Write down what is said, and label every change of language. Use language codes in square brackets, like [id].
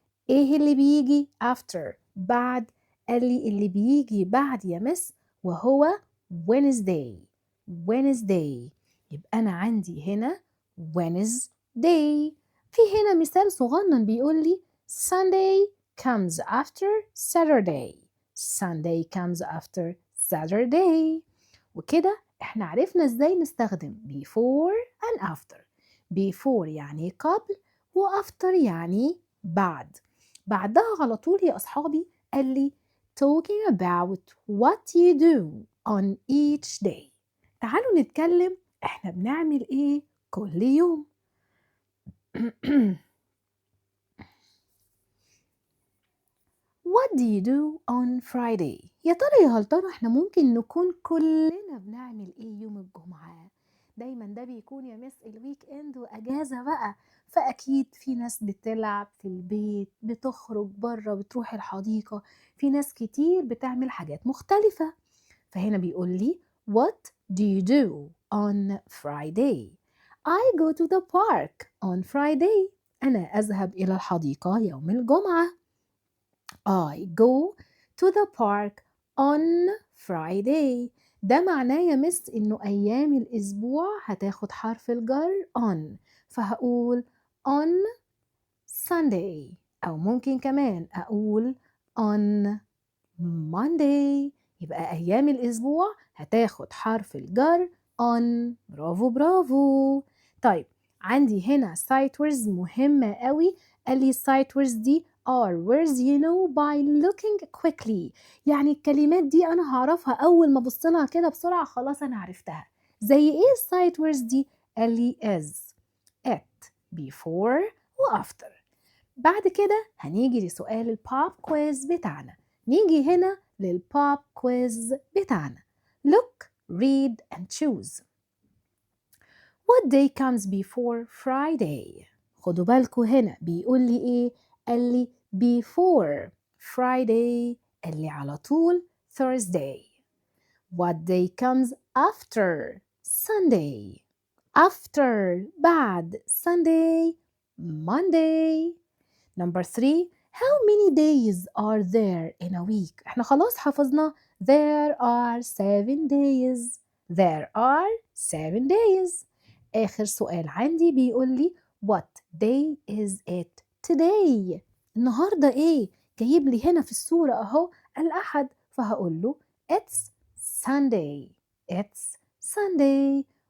[ar] إيه اللي بيجي after بعد؟ قال لي اللي بيجي بعد يا مس وهو Wednesday. [en] Wednesday. [ar] يبقى أنا عندي هنا Wednesday. في هنا مثال صغنن بيقول لي [en] Sunday comes after Saturday. Sunday comes after Saturday. [ar] وكده احنا عرفنا ازاي نستخدم [en] before and after. [ar] before يعني قبل و after يعني بعد. بعدها على طول يا أصحابي قال لي [en] talking about what you do on each day. [ar] تعالوا نتكلم احنا بنعمل ايه كل يوم. [en] What do you do on Friday؟ [ar] يا ترى هل ترى احنا ممكن نكون كلنا بنعمل ايه يوم الجمعة؟ دايما ده بيكون يا مس الويك اند واجازة بقى، فاكيد في ناس بتلعب في البيت، بتخرج بره، بتروح الحديقة، في ناس كتير بتعمل حاجات مختلفة. فهنا بيقول لي [en] What do you do on Friday؟ I go to the park on Friday. [ar] أنا أذهب إلى الحديقة يوم الجمعة. [en] I go to the park on Friday. [ar] ده معناه يا مس إنه أيام الأسبوع هتاخد حرف الجر on، فهقول on Sunday، أو ممكن كمان أقول on Monday. يبقى أيام الأسبوع هتاخد حرف الجر on. برافو برافو. طيب عندي هنا sight words مهمة قوي. قال لي [en] sight words دي are words you know by looking quickly. [ar] يعني الكلمات دي أنا هعرفها أول ما أبص لها كده بسرعة، خلاص أنا عرفتها. زي إيه sight words دي؟ قال لي is, at, before و after. بعد كده هنيجي لسؤال البوب كويز بتاعنا. نيجي هنا للبوب كويز بتاعنا. [en] Look, read and choose. What day comes before Friday؟ [ar] خدوا بالكوا هنا بيقول لي ايه؟ قال لي before Friday، قال لي على طول Thursday. [en] What day comes after Sunday؟ after بعد Sunday Monday. Number 3. How many days are there in a week؟ [ar] احنا خلاص حفظنا [en] there are 7 days. There are 7 days. [ar] آخر سؤال عندي بيقول لي [en] What day is it today؟ [ar] النهاردة ايه؟ جايب لي هنا في الصورة اهو الأحد، فهقول له [en] It's Sunday. It's Sunday.